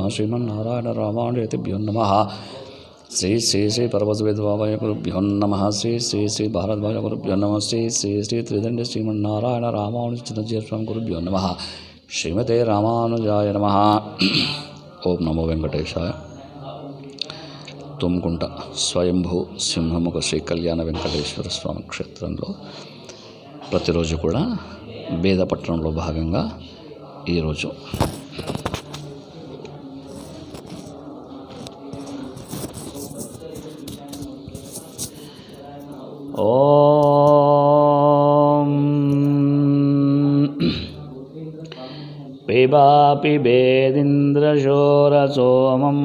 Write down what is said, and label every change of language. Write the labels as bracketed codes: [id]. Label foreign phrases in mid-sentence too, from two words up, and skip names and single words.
[sa] श्रीमन्नारायण रामानुजतिभ्यो नमः। श्री श्री श्री पर्वतवेदवाय गुरुभ्यो नमः। श्री श्री श्री भारद्वाज गुरुभ्यो नमः। श्री श्री श्री त्रिदंड श्रीमन्नारायण रामानुजस्वामी गुरुभ्यो नमः। श्रीमते रामानुजाय नमः। ओम नमो वेंकटेशाय। [te] తుమ్కుంట స్వయంభూ సింహముఖ శ్రీ కళ్యాణ వెంకటేశ్వర స్వామి క్షేత్రంలో ప్రతిరోజు కూడా బేదపట్నంలో భాగంగా ఈరోజు [sa] ఓం పిబాపి వేదింద్రశోరసోమం